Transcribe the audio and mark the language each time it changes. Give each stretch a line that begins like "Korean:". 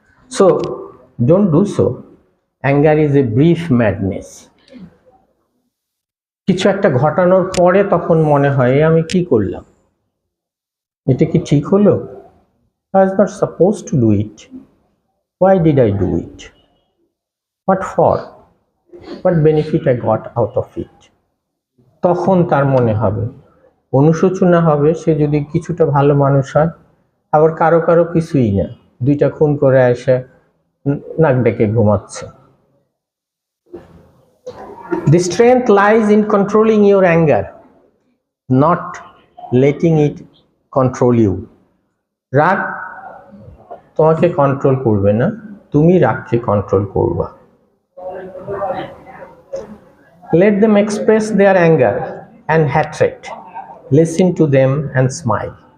English: So don't do so. Anger is a brief madness.
Bangla: কিছু একটা ঘটানোর পরে তখন মনে হয় আমি কি করলাম, এটা কি ঠিক হলো?
English: I was not supposed to do it. Why did I do it? What for? What benefit I got out of it?
Bangla: তখন তার মনে হবে, অনুশোচনা হবে, সে যদি কিছুটা ভালো মানুষ হয়। আবার কারো কারো কিছুই না, দুইটা খুন করে এসে নাক ডেকে ঘুমাচ্ছে।
English: The strength lies in controlling your anger, not letting it control you.
Bangla: রাগ তোমাকে কন্ট্রোল করবে না, তুমি রাগকে কন্ট্রোল করবা।
English: Let them express their anger and hatred. Listen to them and smile.